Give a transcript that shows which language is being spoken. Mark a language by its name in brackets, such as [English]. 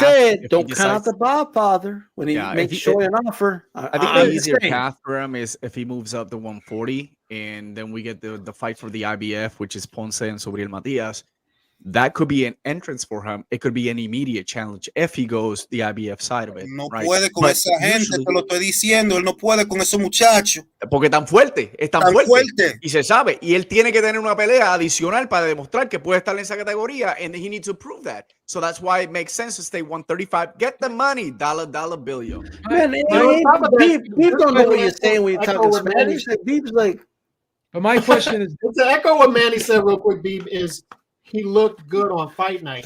[English] said, don't count out the Godfather when he makes Troy an offer. I think the easier path for him is if he moves up to 140, and then we get the fight for the IBF, which is Ponce and Sobriel Matias. That could be an entrance for him. It could be an immediate challenge if he goes the IBF side of it. [Spanish] No puede con esa gente, te lo estoy diciendo. Él no puede con esos muchachos. Porque tan fuerte, es tan fuerte. Y se sabe. Y él tiene que tener una pelea adicional para demostrar que puede estar en esa categoría. [English] And he needs to prove that. So that's why it makes sense to stay 135. Get the money. Dollar bill, yo. Man, Beef don't know what you're saying when you're talking Spanish. Beef's like. But my question is. To echo what Manny said real quick, Beef, is he looked good on fight night.